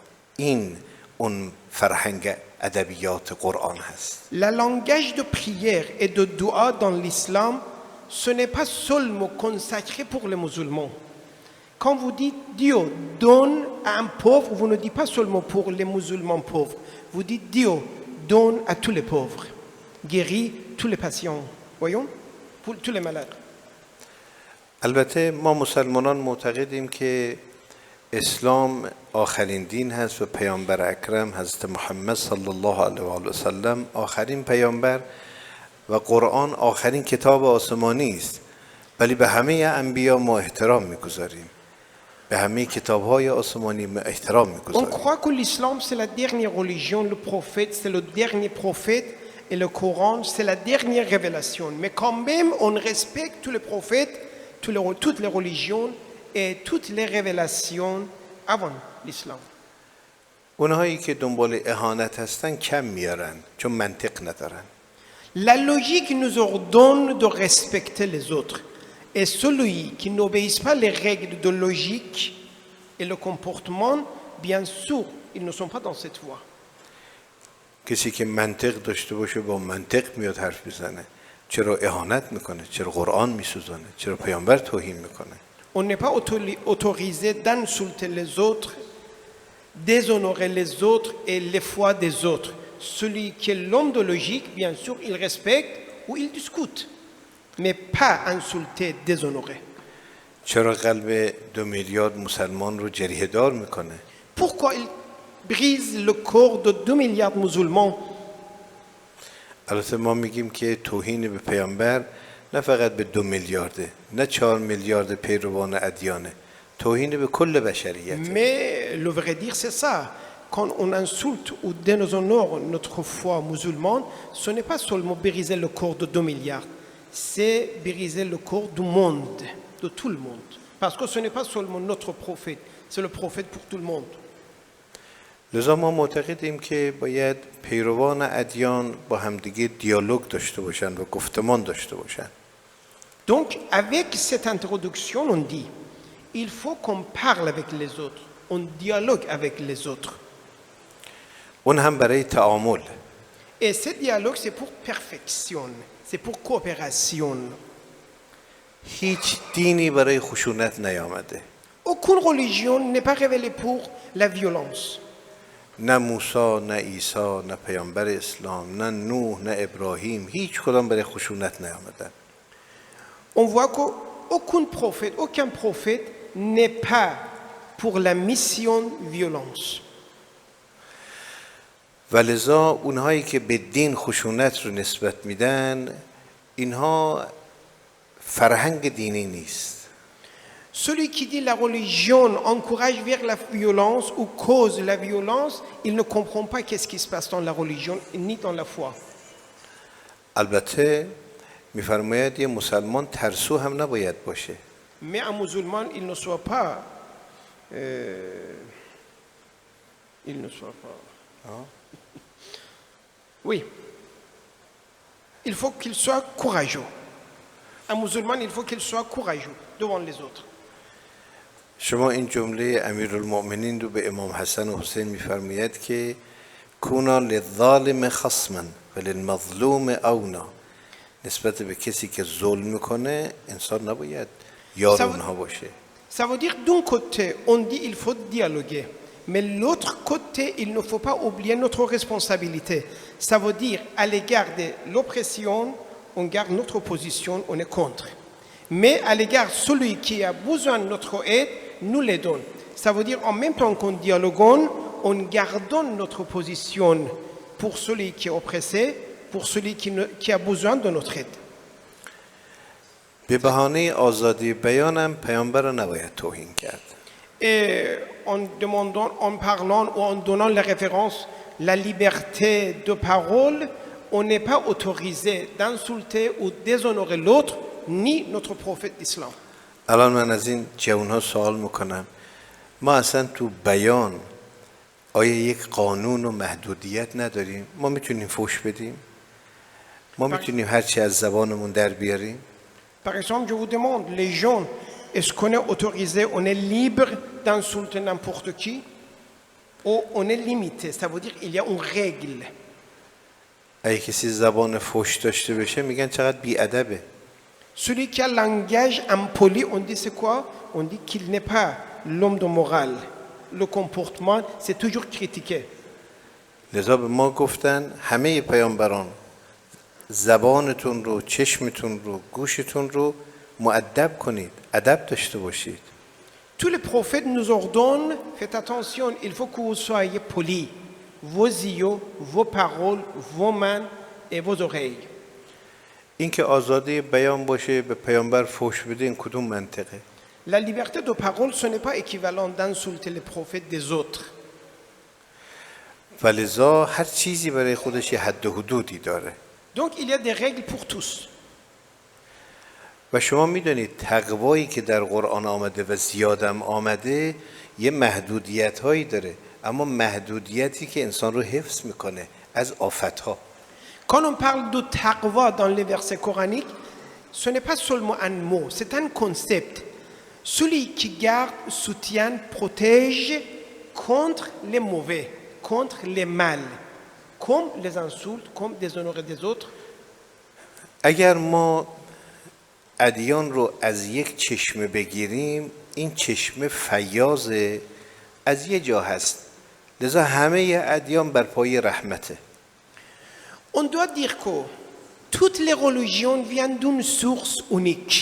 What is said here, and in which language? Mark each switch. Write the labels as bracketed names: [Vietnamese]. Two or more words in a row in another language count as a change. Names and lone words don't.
[Persian] این اون فرهنگ ادبیات قرآن هست. [French] Le langage de prière et de dua dans l'islam, ce n'est pas seulement consacré pour les musulmans. Quand vous dites Dieu donne à un pauvre, vous ne dites pas seulement pour les musulmans pauvres. Vous dites Dieu donne à tous les pauvres, guérit tous les patients, voyons, pour tous les malades. [Persian] البته ما مسلمانان معتقدیم که اسلام آخرین دین هست و پیامبر اکرم حضرت محمد [Arabic] صلی الله علیه و آله و سلم [Persian] آخرین پیامبر و قرآن آخرین کتاب آسمانی است. ولی به همه انبیا ما احترام میگذاریم. به همه کتاب‌های آسمانی ما احترام [French] On [Persian] میگذاریم. [French] croit que l'islam c'est la dernière religion, le prophète c'est le dernier prophète et le Coran c'est la dernière révélation. Mais quand même on respecte tous les prophètes, toutes les religions et toutes les révélations avant l'islam. [Persian] اونهایی که دنبال اهانت هستن کم میارن چون منطق ندارن. [French] La logique nous ordonne de respecter les autres. Et celui qui n'obéit pas les règles de logique et le comportement, bien sûr, ils ne sont pas dans cette voie. [Persian] کسی که منطق داشته باشه با منطق میاد حرف بزنه. چرا اهانت میکنه؟ چرا قرآن میسوزانه؟ چرا پیامبر توهین میکنه؟ [French] On n'est pas autorisé d'insulter les autres, déshonorer les autres et les foi des autres. Celui qui est l'homme de logique, bien sûr, il respecte ou il discute, mais pas insulter, déshonorer. [Persian] چرا قلب 2 میلیارد مسلمان رو جریحه دار میکنه؟ [French] Pourquoi il brise le corps de 2 milliards de musulmans? [Persian] البته ما میگیم که توهین به پیامبر نه فقط به 2 میلیارده، نه 4 میلیارد پیروان ادیانه، توهین به کل بشریت. [French] Mais le vrai dire, c'est ça. Quand on insulte ou déshonore notre foi musulmane, ce n'est pas seulement briser le corps de 2 milliards, c'est briser le corps du monde, de tout le monde. Parce que ce n'est pas seulement notre prophète, c'est le prophète pour tout le monde. [Persian] لذا ما معتقدیم که باید پیروان ادیان با همدیگه دیالوگ داشته باشن و گفتمان داشته باشن. [French] Donc, avec cette introduction, on dit, il faut qu'on parle avec les autres, on dialogue avec les autres. [Persian] اون هم برای تعامل. [French] Et ce dialogue, c'est pour perfection, c'est pour coopération. [Persian] هیچ دینی برای خشونت نیامده. [French] Aucune religion n'est pas révélée pour la violence. [Persian] نه موسی، نه عیسی، نه پیامبر اسلام، نه نوح، نه ابراهیم، هیچ کدام برای خشونت نیامدن. [French] On voit aucun prophète n'est pas pour la mission violence. [Persian] ولذا اونهایی که به دین خشونت رو نسبت میدن اینها فرهنگ دینی نیست. [French] Celui qui dit la religion encourage vers la violence ou cause la violence, il ne comprend pas qu'est-ce qui se passe dans la religion ni dans la foi. [Persian] البته میفرماید یه مسلمان ترسو هم نباید باشه. [French] Mais un musulman, il ne soit pas Oui. Il faut qu'il soit courageux. Un musulman, il faut qu'il soit courageux devant les autres. [Persian] شما این جمله امیرالمؤمنین رو به امام حسن و حسین میفرماید که [Arabic] کونا للظالم خصما وللمظلوم اونا. [Persian] نسبت به کسی که ظلم میکنه انسان نباید یار اونها باشه. [French] Ça veut dire d'un côté, on dit il faut dialoguer. Mais l'autre côté, il ne faut pas oublier notre responsabilité. Ça veut dire, à l'égard de l'oppression, on garde notre position, on est contre. Mais à l'égard de celui qui a besoin de notre aide, nous l'aidons. Ça veut dire, en même temps qu'on dialogue, on garde notre position pour celui qui est oppressé, pour celui qui a besoin de notre aide. [Persian] به بهانه آزادی بیانم پیامبر را نباید توهین کرد. [French] Et en parlant ou en donnant la référence, la liberté de parole, on n'est pas autorisé d'insulter ou déshonorer l'autre, ni notre prophète d'islam. [Persian] الان من از این جوانها سوال میکنم ما اصلا تو بیان آیا یک قانون و محدودیت نداریم؟ ما میتونیم فحش بدیم؟ ما میتونیم هرچی از زبانمون در بیاریم؟ [French] Par exemple, je vous demande, les gens, est-ce qu'on est autorisé, on est libre d'insulter n'importe qui ou on est limité? Ça veut dire qu'il y a une règle. [Persian] اگه کسی زبان فحش داشته باشه میگن چقدر بی‌ادبه. [French] Celui qui a un langage impoli, on dit c'est quoi? On dit qu'il n'est pas l'homme de morale. Le comportement, c'est toujours critiqué. [Persian] لذا به ما گفتن همه پیامبران زبانتون رو، چشمتون رو، گوشتون رو مؤدب کنید، ادب داشته باشید. [French] Tous les prophètes nous ordonnent, faites attention, il faut que vous soyez polis. Vos yeux, vos paroles, vos mains et vos oreilles. [Persian] این که آزادی بیان باشه به پیامبر فحش بده این کدوم منطقه؟ [French] La liberté de parole, ce n'est pas équivalent d'insulter les prophètes des autres. [Persian] ولذا هر چیزی برای خودش یه حد و حدودی داره. [French] Donc il y a des règles pour tous. [Persian] و شما میدونید تقوایی که در قرآن آمده و زیادم آمده یه محدودیت هایی داره اما محدودیتی که انسان رو حفظ میکنه از آفتها. [French] Quand on parle de taqwa dans les versets coraniques, ce n'est pas seulement un mot, c'est un concept. Celui qui garde, soutient, protège contre les mauvais, contre les mal, comme les insultes, comme déshonorer des autres. [Persian] اگر ما ادیان رو از یک چشمه بگیریم این چشمه فیاضه از یه جا هست لذا همه ادیان بر پای رحمته. [French] On doit dire que toutes les religions viennent d'une source unique.